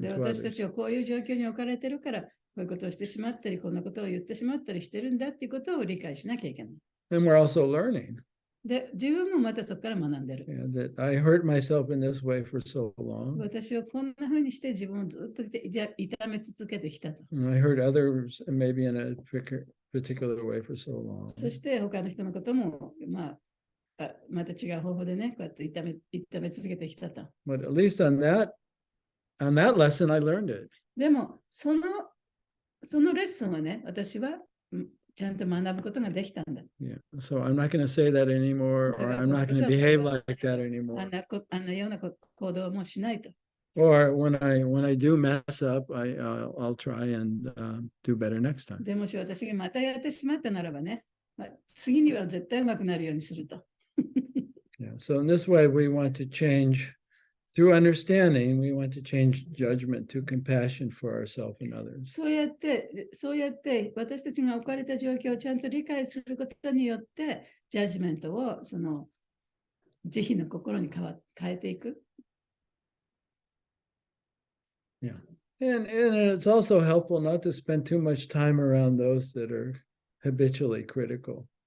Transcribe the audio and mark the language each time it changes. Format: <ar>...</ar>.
<ja>で</ja> <en>to</en> <ja>私た</ja> <en>others.</en> <ja>ちはこういう状況に置かれてるからこういうことをしてしまったりこんなことを言ってしまったりしてるんだっていうことを理解しなきゃいけない。</ja> <en>And we're also learning</en> <ja>で、自分もまたそこから学んでる。</ja> <en>that I hurt myself in this way for so long.</en> <ja>私はこんな風にして自分をずっと痛め続けてきたと。</ja> <en>And I hurt others maybe in a particular way for so long.</en> <ja>そして他の人のこともまた違う方法でね、こうやって痛め続けてきたと。</ja> <en>But at least on that lesson, I learned it.</en> <ja>でも、そのレッスンはね、私はちゃんと学ぶことができたんだ。</ja> <en>Yeah. So I'm not going to say that anymore, or I'm not going to behave like that anymore.</en> <ja>あんなような行動もしないと。</ja> <en>Or when I do mess up, I'll try and do better next time.</en> <ja>でもし私がまたやってしまったならばね、次には絶対うまくなるようにすると。</ja> <en>Yeah. So in this way, we want to change through understanding. We want to change judgment to compassion for ourselves and others.</en> <ja>そうやって私たちが置かれた状況をちゃんと理解することによって、ジャッジメントを慈悲の心に変えていく。</ja> <en>Yeah. And it's also helpful not to spend too much time around those that are habitually critical</en>